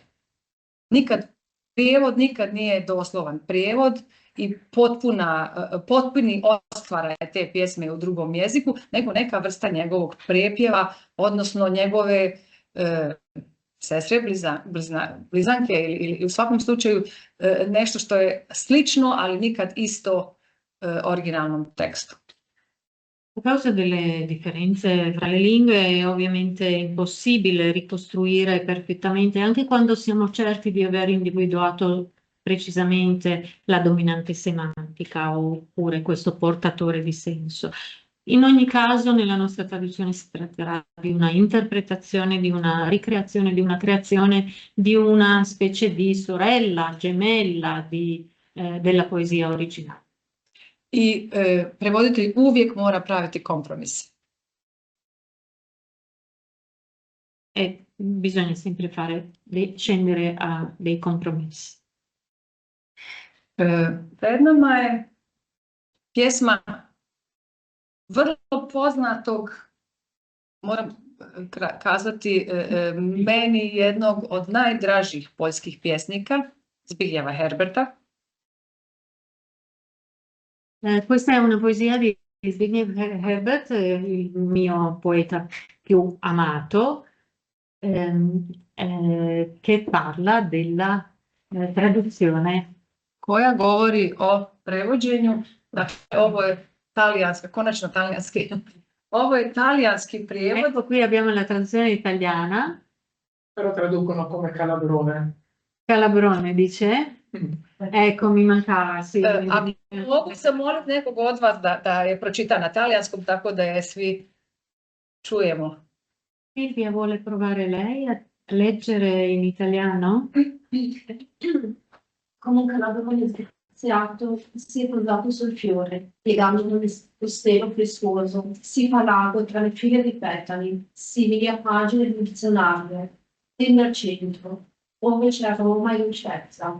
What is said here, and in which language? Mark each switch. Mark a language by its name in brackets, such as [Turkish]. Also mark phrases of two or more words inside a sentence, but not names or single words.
[Croatian] Prijevod nikad nije doslovan prijevod i potpuni ostvaraje te pjesme u drugom jeziku, nego neka vrsta njegovog prepjeva, odnosno njegove sestre, blizanke ili u svakom slučaju nešto što je slično, ali nikad isto originalnom tekstu. [Italian] A causa delle differenze fra le lingue è ovviamente impossibile ricostruire perfettamente, anche quando siamo certi di aver individuato precisamente la dominante semantica oppure questo portatore di senso. In ogni caso, nella nostra traduzione si tratterà di una interpretazione, di una ricreazione, di una creazione di una specie di sorella, gemella della poesia originale. [Croatian] I prevoditelj uvijek mora praviti kompromis. [Italian] E bisogna sempre scendere a dei compromessi. [Croatian] Pred nama je pjesma vrlo poznatog, moram kazati, meni jednog od najdražih poljskih pjesnika, Zbigniewa Herberta. [Italian] Questa è una poesia di Zbigniew Herbert, il mio poeta più amato, che parla della traduzione. [Croatian] Koja govori o prevođenju, dakle ovo je konačno talijanski, ovo je talijanski prijevod. [Italian] Ecco, qui abbiamo la traduzione italiana. Però traducono come Calabrone. Calabrone dice? Ecco, mi mancava, sì. [Croatian] Mogu se moliti nekog od vas da je pročita na talijanskom, tako da je svi čujemo. [Italian] Silvia vuole provare lei a leggere in italiano? Come un calabrone disgraziato si è posato sul fiore, piegandolo lo stelo flessuoso, si fa lago tra le file di petali, simili a pagine di un dizionario, tende al centro, ove c'è aroma e dolcezza.